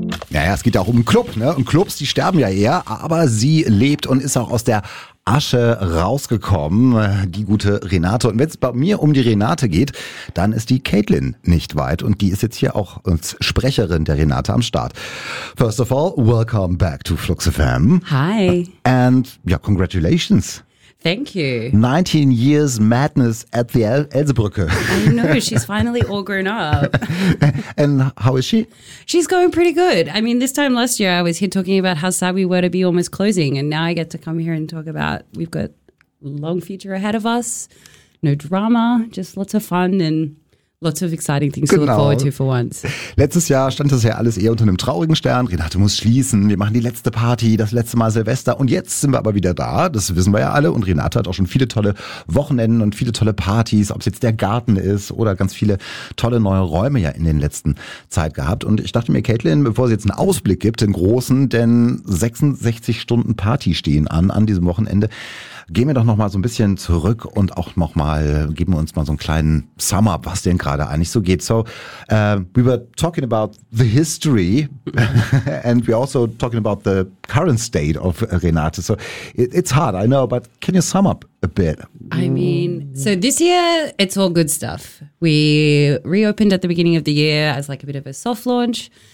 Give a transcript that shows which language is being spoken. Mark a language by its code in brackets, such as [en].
[de] Naja, es geht ja auch um einen Club, ne? Und Clubs, die sterben ja eher, aber sie lebt und ist auch aus der Asche rausgekommen, die gute Renate. Und wenn es bei mir um die Renate geht, dann ist die Caitlin nicht weit und die ist jetzt hier auch als Sprecherin der Renate am Start. [en] First of all, welcome back to Flux FM. Hi. And yeah, congratulations. Thank you. 19 years madness at the Elsebrücke. I know, she's finally all grown up. And how is she? She's going pretty good. I mean, this time last year I was here talking about how sad we were to be almost closing. And now I get to come here and talk about we've got long future ahead of us. No drama, just lots of fun and lots of exciting things [de] genau. [en] To look forward to for once. [de] Letztes Jahr stand das ja alles eher unter einem traurigen Stern. Renate muss schließen, wir machen die letzte Party, das letzte Mal Silvester. Und jetzt sind wir aber wieder da, das wissen wir ja alle. Und Renate hat auch schon viele tolle Wochenenden und viele tolle Partys, ob es jetzt der Garten ist oder ganz viele tolle neue Räume ja in den letzten Zeit gehabt. Und ich dachte mir, Caitlin, bevor sie jetzt einen Ausblick gibt, den großen, denn 66 Stunden Party stehen an diesem Wochenende, gehen wir doch nochmal so ein bisschen zurück und auch nochmal, geben wir uns mal so einen kleinen Sum-up, was denn gerade eigentlich so geht. [en] So, we were talking about the history and we're also talking about the current state of Renate. So, it's hard, I know, but can you sum up a bit? I mean, so this year, it's all good stuff. We reopened at the beginning of the year as like a bit of a soft launch.